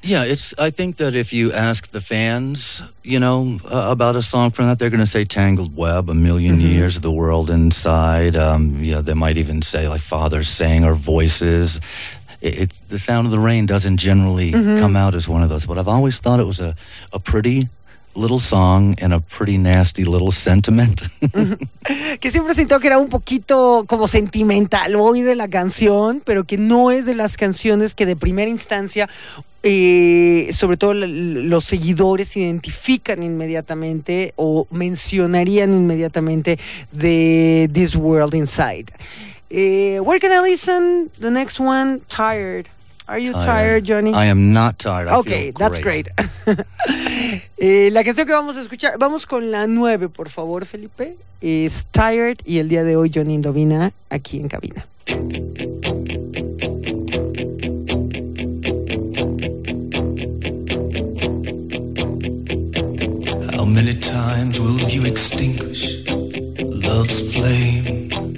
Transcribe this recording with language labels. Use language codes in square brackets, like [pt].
[en] Yeah, I think that if you ask the fans, you know, about a song from that, they're going to say Tangled Web, A Million mm-hmm. Years, The World Inside. Yeah, they might even say like Father Sing or Voices. It, the Sound of the Rain doesn't generally mm-hmm. come out as one of those. But I've always thought it was a pretty... little song and a pretty nasty little sentiment. [es] Que siempre sintió que era un poquito como sentimental hoy de la canción, pero que no es de las canciones que de primera instancia, sobre todo los seguidores identifican inmediatamente o mencionarían inmediatamente de This World Inside. [en] Where can I listen the next one? Tired. Are you tired, Johnny? I am not tired. Okay, that's great. [es] la canción que vamos a escuchar, vamos con la 9, por favor, Felipe. Es Tired y el día de hoy Johnny Indovina aquí en cabina. [en] How many times will you extinguish love's flame?